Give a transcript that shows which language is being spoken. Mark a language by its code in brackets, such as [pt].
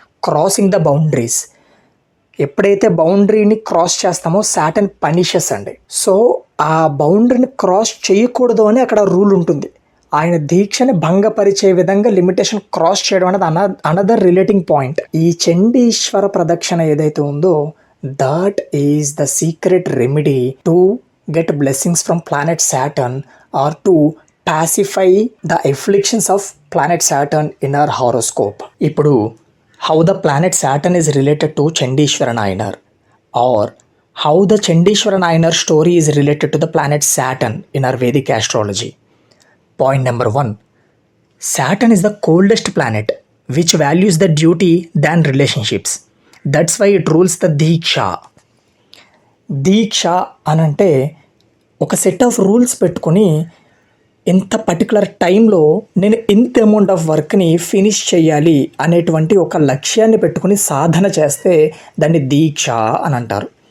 [en] Crossing the boundaries. [te] ఎప్పుడైతే బౌండరీని cross చేస్తామో [en] Saturn punishes [te] అండి. సో ఆ బౌండరీని క్రాస్ చేయకూడదు అని అక్కడ రూల్ ఉంటుంది. ఆయన దీక్షని భంగపరిచే విధంగా లిమిటేషన్ క్రాస్ చేయడం అనేది అనదర్ రిలేటింగ్ పాయింట్. ఈ చండీశ్వర ప్రదక్షిణ ఏదైతే ఉందో [en] That is the secret remedy to get blessings from planet Saturn or to pacify the afflictions of planet Saturn in our horoscope. ఇప్పుడు how the planet Saturn is related to Chandishwara Nayanar or how the Chandishwara Nayanar story is related to the planet Saturn in our Vedic astrology. Point number 1. Saturn is the coldest planet which values the duty than relationships. That's why it rules the Diksha. [te] దీక్ష అనంటే ఒక set of rules పెట్టుకొని ఇంత particular టైంలో నేను ఇంత amount of వర్క్ని finish చేయాలి అనేటువంటి ఒక లక్ష్యాన్ని పెట్టుకుని సాధన చేస్తే దాన్ని దీక్ష అని అంటారు.